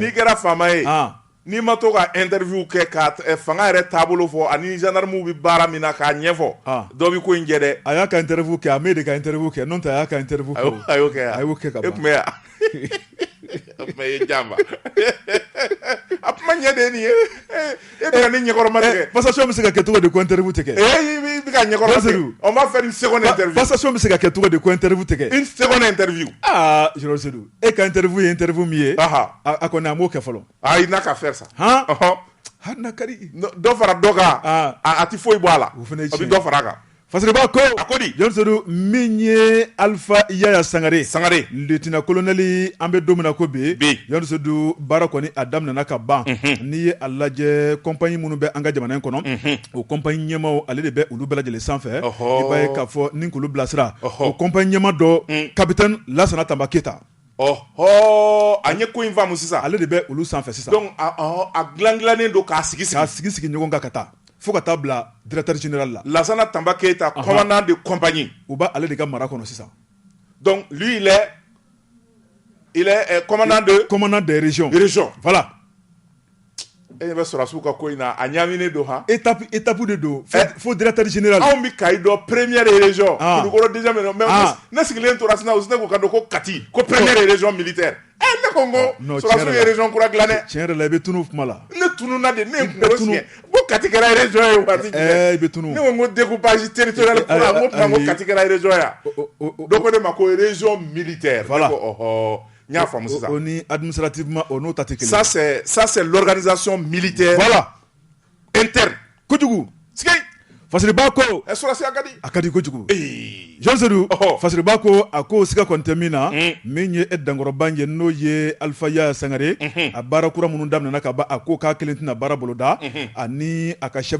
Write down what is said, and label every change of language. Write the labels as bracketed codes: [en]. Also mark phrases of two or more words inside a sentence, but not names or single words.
[bm] n'i kɛra faama ye n'i ma to ka interview kɛ ka fanga yɛrɛ taabolo fɔ ani gendarmew bɛ baara min na k'a ɲɛfɔ dɔ bɛ ko in jɛ dɛ a y'a ka interview kɛ a m'e de ka interview kɛ n'o tɛ a y'a ka interview kɛ a y'o kɛ a y'o kɛ ka ban e tun bɛ yan o tuma ye janba a kuma ɲɛ de ye nin ye e bɛ ka ne ɲɛkɔrɔma tigɛ passation bɛ se ka kɛ cogo di ko interview tɛ kɛ i bɛ ka ɲɛkɔrɔma tigɛ [fr] on va faire une seconde interview [bm] passation bɛ se ka kɛ cogo di ko interview tɛ kɛ [fr] une seconde interview [bm] Jɔrɔ Seydou e ka interview ye interview min ye a kɔni a m'o kɛ fɔlɔ [fr] il n'a qu'à faire ça [bm] na kari dɔ fara dɔ kan a tɛ foyi bɔ a la a bɛ dɔ fara a kan Fasiriba ko a ko di Jɔrɔ Seydou min ye Alpha Yaya Sangare [fr] lieutenant colonel [bm] an bɛ don min na ko bi Jɔrɔ Seydou baara kɔni a daminɛna ka ban n'i ye a lajɛ compagnie minnu bɛ an ka jamana in kɔnɔ o compagnie ɲɛmaaw ale de bɛ olu bɛɛ lajɛlen sanfɛ i b'a ye k'a fɔ ni k'olu bilasira o compagnie ɲɛmaa dɔ capitaine Lassana Tamba Keyita a ɲɛ ko in faamu sisan ale de bɛ olu sanfɛ sisan donc a dilannen don k'a sigi ɲɔgɔn kan ka taa fo ka taa bila [fr] directeur général [bm] la [fr] Lassana Tamba Keyita commandant de compagnie [bm] u b'a ale de ka mara kɔnɔ sisan [fr] donc lui il est commandant des régions voilà [bm] e bɛ sɔrɔsiw ka ko in na a ɲaaminen don han étape de don fo [fr] directeur général [bm] anw bɛ Kayi dɔn [fr] première région [bm] Kulukɔrɔ [fr] déjà mais [bm] ne sigilen tora sisan u sinɛ k'u ka dɔn ko Kati ko [fr] première région militaire [bm] ne ko n ko sɔrɔsiw ye région kura dilan dɛ tiɲɛ yɛrɛ la i bɛ tunu kuma la ne tununa de ne ye kunkolo siɲɛ ko Kati kɛra région ye waati jumɛn i bɛ tunu ne ko n ko [fr] découpage territorial [bm] kura n ko tuma ko Kati kɛra région ya dɔ ko ne ma ko [fr] région militaire [bm] voilà n y'a faamu sisan o ni administrativement o n'o ta tɛ kelen [fr] ça c'est l'organisation militaire voilà interne [bm] kojugu sigi Fasiriba ko sɔrɔsi a ka di kojugu Jɔrɔ Seydou Fasiriba ko a ko siga kɔni tɛ min na min ye dankɔrɔba ye n'o ye Alpha Yaya Sangare a baara kura minnu daminɛna ka ban a ko k'a kelen tɛna baara boloda ani a ka chef